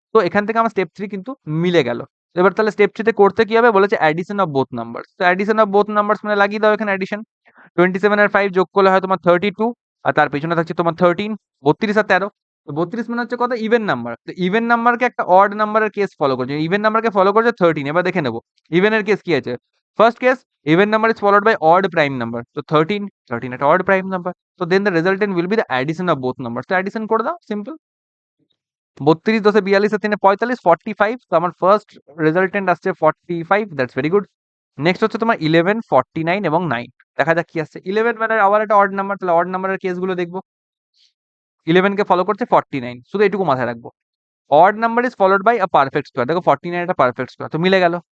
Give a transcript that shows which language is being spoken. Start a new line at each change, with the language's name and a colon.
Bangla: তো এখান থেকে আমার স্টেপ 3 কিন্তু মিলে গেল। এবার তাহলে স্টেপ 3 তে করতে কি হবে, বলেছে
English: Addition of both numbers.
Bangla: তো
English: addition of both numbers
Bangla: মানে লাগিয়ে দাও এখানে অ্যাডিশন। 27 আর 5 যোগ করলে হয় তোমার 32, আর তার পেছনে থাকছে তোমার 13, 32 আর 13। তো 32 মানে হচ্ছে কত, ইভেন নাম্বার। তো ইভেন নাম্বারকে একটা অড নাম্বারের কেস ফলো করছে, ইভেন নাম্বারকে ফলো করছে 13। এবার দেখে নেবো ইভেনের কেস কি আছে।
English: First case, even number is followed by odd prime number. So 13 একটা odd prime number. So then the resultant will be the addition of both numbers. So addition
Bangla: করে দাও,
English: simple.
Bangla: 32 10 42 আর 3 45, 45। তো আমার ফার্স্ট রেজাল্টেন্ট আসছে 45,
English: That's very good.
Bangla: Next হচ্ছে তোমার 11, 49 এবং 9। দেখা যাক কি আসছে। 11 মানে আবার একটা অড নাম্বার, তাহলে অড নাম্বারের কেসগুলো দেখবো। 11 কে ফলো করছে 49, শুধু এটুকু মাথায় রাখবো।
English: Odd number is followed by a perfect square.
Bangla: দেখো 49 একটা পারফেক্ট স্কোয়ার, তো মিলে গেল।